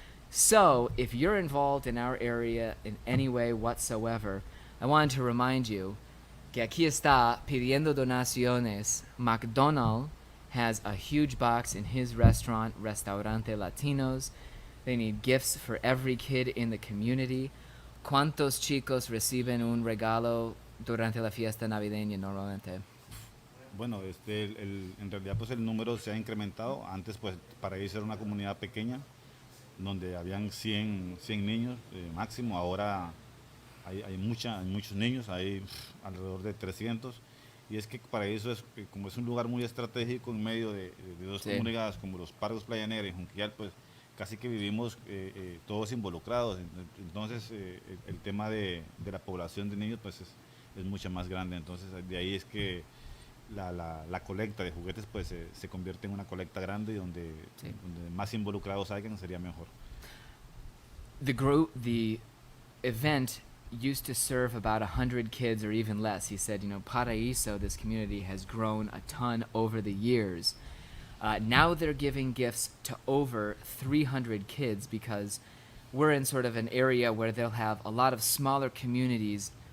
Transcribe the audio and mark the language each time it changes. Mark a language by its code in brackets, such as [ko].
[en] So if you're involved in our area in any way whatsoever, I wanted to remind you [es] que aquí está pidiendo donaciones. [en] McDonald has a huge box in his restaurant, Restaurante Latinos. They need gifts for every kid in the community. [es] ¿Cuántos chicos reciben un regalo durante la fiesta navideña normalmente? Bueno, en realidad pues el número se ha incrementado. Antes pues Paraíso era una comunidad pequeña donde habían 100 niños máximo. Ahora hay muchos niños, hay alrededor de 300. Y es que Paraíso como es un lugar muy estratégico en medio de dos Sí. comunidades como los Pargos Playa Negra y Junquillal, pues casi que vivimos todos involucrados. Entonces el tema de la población de niños pues es mucho más grande. Entonces de ahí es que la colecta de juguetes pues se convierte en una colecta grande y Sí. donde más involucrados hayan sería mejor. [en] The event used to serve about 100 kids or even less. He said, you know, Paraíso, this community, has grown a ton over the years. Now they're giving gifts to over 300 kids because we're in sort of an area where they'll have a lot of smaller communities.